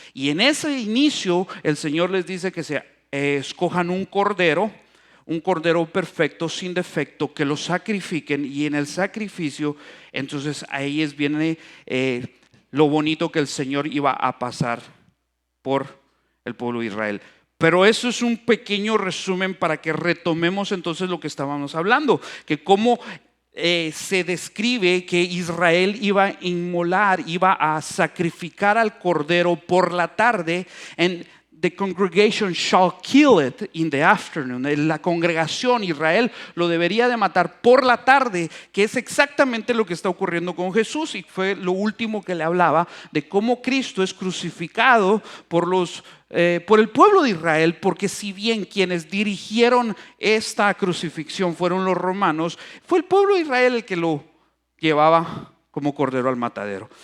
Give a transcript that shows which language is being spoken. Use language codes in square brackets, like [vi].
[es] Y en ese inicio el Señor les dice que se escojan un cordero perfecto, sin defecto, que lo sacrifiquen, y en el sacrificio entonces ahí viene lo bonito, que el Señor iba a pasar por el pueblo de Israel. Pero eso es un pequeño resumen para que retomemos entonces lo que estábamos hablando, que cómo se describe que Israel iba a inmolar, iba a sacrificar al cordero por la tarde. [en] The congregation shall kill it in the afternoon. [es] La congregación, Israel, lo debería de matar por la tarde, que es exactamente lo que está ocurriendo con Jesús. Y fue lo último que le hablaba, de cómo Cristo es crucificado por el pueblo de Israel, porque si bien quienes dirigieron esta crucifixión fueron los romanos, fue el pueblo de Israel el que lo llevaba como cordero al matadero.